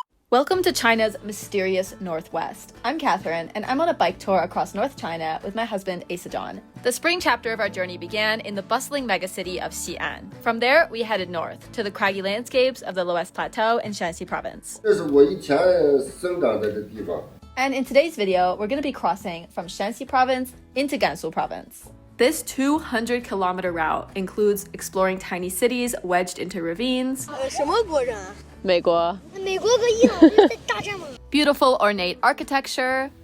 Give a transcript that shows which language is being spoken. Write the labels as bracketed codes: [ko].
[en] Welcome to China's mysterious Northwest. I'm Katherine, and I'm on a bike tour across North China with my husband, Asa John. The spring chapter of our journey began in the bustling megacity of Xi'an. From there, we headed north to the craggy landscapes of the Loess Plateau in Shaanxi province. [zh] 这是我以前生长的地方。 [en] And in today's video, we're going to be crossing from Shaanxi province into Gansu province. This 200-kilometer route includes exploring tiny cities wedged into ravines. [zh] 什么国人啊？美国. 美国和伊朗在大战吗？ [en] Beautiful ornate architecture.